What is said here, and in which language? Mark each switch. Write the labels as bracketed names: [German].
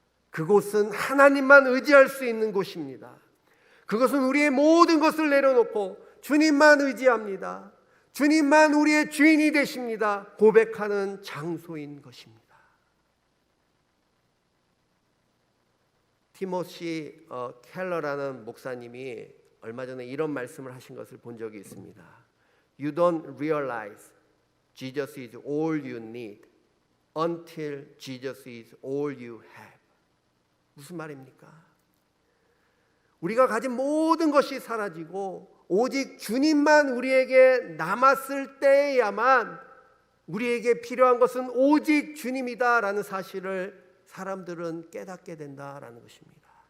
[Korean] 그곳은 하나님만 의지할 수 있는 곳입니다. 그것은 우리의 모든 것을 내려놓고 주님만 의지합니다. 주님만 우리의 주인이 되십니다. 고백하는 장소인 것입니다. 티모시 켈러라는 목사님이 얼마 전에 이런 말씀을 하신 것을 본 적이 있습니다. [English] You don't realize Jesus is all you need until Jesus is all you have. [Korean] 무슨 말입니까? 우리가 가진 모든 것이 사라지고 오직 주님만 우리에게 남았을 때야만 우리에게 필요한 것은 오직 주님이다라는 사실을 사람들은 깨닫게 된다라는 것입니다.